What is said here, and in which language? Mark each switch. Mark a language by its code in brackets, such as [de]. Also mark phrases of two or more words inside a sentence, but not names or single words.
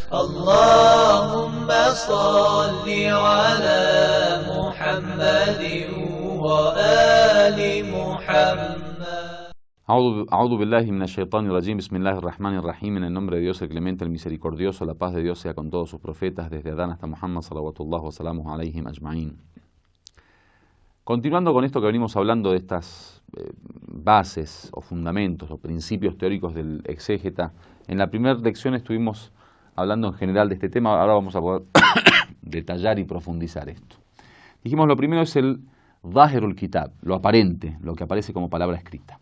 [ar] اللهم صل على محمد وآل محمد. أعوذ بالله من الشيطان الرجيم، بسم الله الرحمن الرحيم, [es] en el nombre de Dios el clemente, el misericordioso, la paz de Dios sea con todos sus profetas, desde Adán hasta Muhammad, [ar] صلوات الله وسلامه عليهم أجمعين. [es] Continuando con esto que venimos hablando de estas bases o fundamentos o principios teóricos del exégeta, en la primera lección estuvimos hablando en general de este tema, ahora vamos a poder detallar y profundizar esto. Dijimos, lo primero es el [ar] ظاهر الكتاب, [es] lo aparente, lo que aparece como palabra escrita.